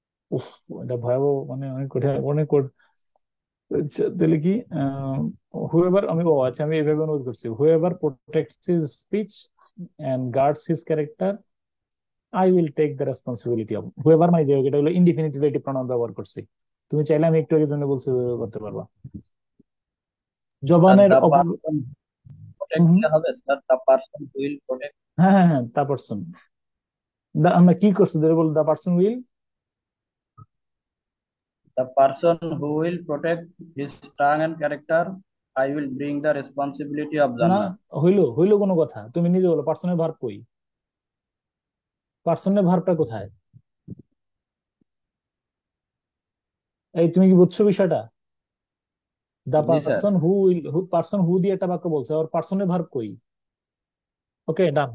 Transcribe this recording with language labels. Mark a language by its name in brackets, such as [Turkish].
[Bangla] উফ, এটা ভয়াবহ, মানে অনেক কঠিন, আচ্ছা, তাহলে কি হুয়েভার, আমি এভাবে অনুবাদ করছি, [English] Whoever protects his speech and guards his character, I will take the responsibility of. [Bangla] Whoever মানে যে, এটা হলো ইনডিফিনিট রিলেটিভ প্রনাউন ব্যবহার করছি। তুমি চাইলে আমি একটু আগের জন্য বলছি ওইভাবে করতে পারবা। [English] Sir, [Bangla] জবানের [English] the person protect [Bangla] কে হবে sir, [English] the person who will protect. [Bangla] হ্যাঁ, তা পারসন, আমরা কি করছি ধরে বল, [English] the person will, The person who will protect his tongue and character, I will bring the responsibility of [Bangla] না [English] Jannah. [Bangla] হইলো কোনো কথা, তুমি নিজে বলো পার্সনের ভার্ব কই? পার্সনের ভার্বটা কোথায়? এই তুমি কি বুঝছো বিষয়টা? দা জি স্যার। পার্সন হু দিয়ে একটা বাক্য বলছে, আর পার্সনের ভার্ব কই? ওকে, ডান।